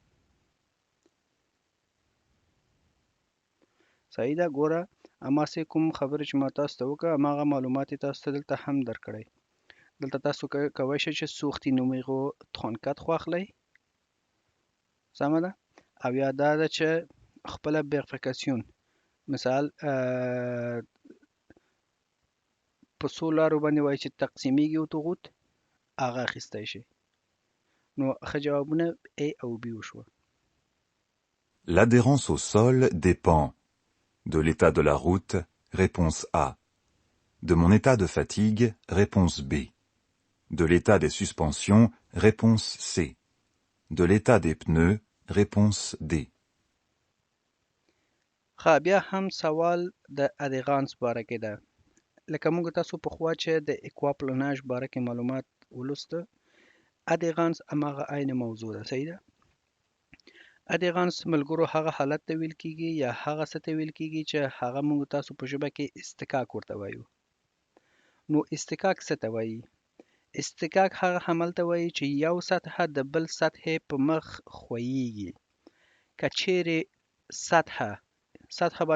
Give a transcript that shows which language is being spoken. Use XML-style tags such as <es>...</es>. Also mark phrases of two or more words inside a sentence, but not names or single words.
<ps>صحیح ده ګوره هماسې کوم خبرې چې ما تاسو ته وکړه هماغه معلومات یې تاسو ته دلته هم درکړی دلته تاسو کولی شئ چې سوختی numéro 34 خو اخلئ سمه ده او یا دا ده چې خپله vérification مثال په څو لارو باندې وایي چې تقسیمیږي اتوغوت هغه اخیستی شي نو ښه جوابونه A او B وشوه</ps> <fr>L'adhérence au sol dépend de l'état de la route, réponse A. De mon état de fatigue, réponse B. De l'état des suspensions, réponse C. De l'état des pneus, réponse D.</fr> <ps>ښه بیا هم سوال د ادغانس باره کې ده لکه موږ تاسو پخوا چې د اکواپلناژ باره کې معلومات ولوسته ادغانس هماغه عین موضوع ده صحیح ده ادغانس ملګرو هغه حالت ته ویل کیږي یا هغه څه ته ویل کیږي چې هغه موږ تاسو په ژبه کې استکاک ورته وایو نو استکاک څه ته وایي استکاک هغه عمل ته وایي چې یو سطحه د بل سطحې په مخ ښویېږي که چیرې سطحه</ps>